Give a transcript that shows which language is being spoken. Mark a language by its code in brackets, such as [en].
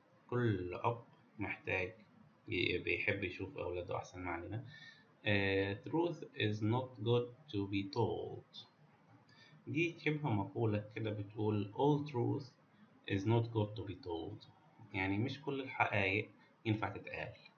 [ar] كل أب محتاج بيحب يشوف أولاده أحسن. ما علينا. [en] truth is not good to be told. [ar] دي شبه مقولة كده بتقول [en] all truth is not good to be told، [ar] يعني مش كل الحقائق ينفع تتقال.